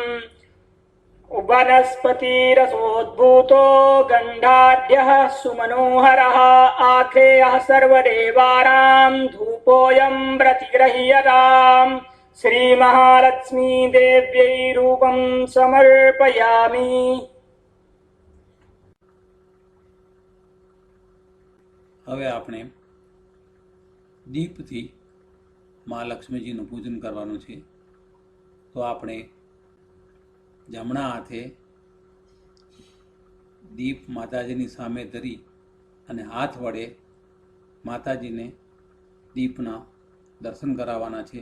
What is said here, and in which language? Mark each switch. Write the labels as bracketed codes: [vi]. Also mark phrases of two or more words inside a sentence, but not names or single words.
[sa] वनस्पतिरसोद्भूतो गन्धाढ्यः सुमनोहरः आख्रेयः सर्वदेवानां धूपोऽयं प्रतिगृह्यताम्. श्री महालक्ष्मी देव्यै रूपं समर्पयामि. [gu] હવે આપણે દીપથી મા લક્ષ્મીજીનું પૂજન કરવાનું છે. તો આપણે જમણા હાથે દીપ માતાજીની સામે ધરી અને હાથ વડે માતાજીને દીપના દર્શન કરાવવાના છે.